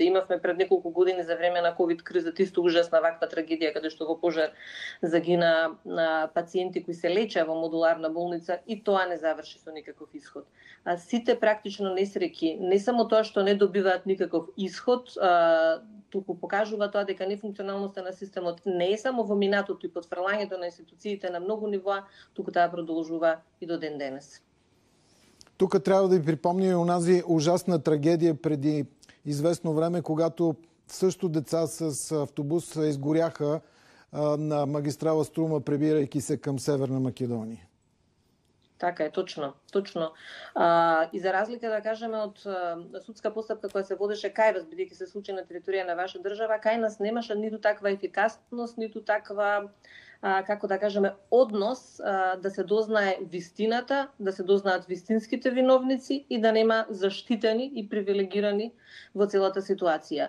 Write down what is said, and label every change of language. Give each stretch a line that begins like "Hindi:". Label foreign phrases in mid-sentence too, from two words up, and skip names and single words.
Macedonian: Имавме пред неколку години за време на ковид кризата исто ужасна ваква трагедија каде што во пожар загина пациенти кои се лечеа во модуларна болница и тоа не заврши со никаков исход. Сите практично несреќи, не само тоа што не добиваат никаков исход, туку покажува тоа дека нефункционалноста на системот не е само во минатото и потврлањето на институциите на многу нивоа, туку таа продолжува и до ден денес.
Bulgarian: Тук трябва да ви припомня и онази ужасна трагедия преди известно време, когато също деца с автобус изгоряха на магистрала Струма, прибирайки се към Северна Македония.
Macedonian: Така е, точно. И за разлика, да кажеме, од судска постапка која се водеше кај вас, бидејќи се случи на територија на ваша држава, кај нас немаше ниту таква ефикасност, ниту таква како да кажеме, однос да се дознае вистината, да се дознаат вистинските виновници и да нема заштитени и привилегирани во целата ситуација.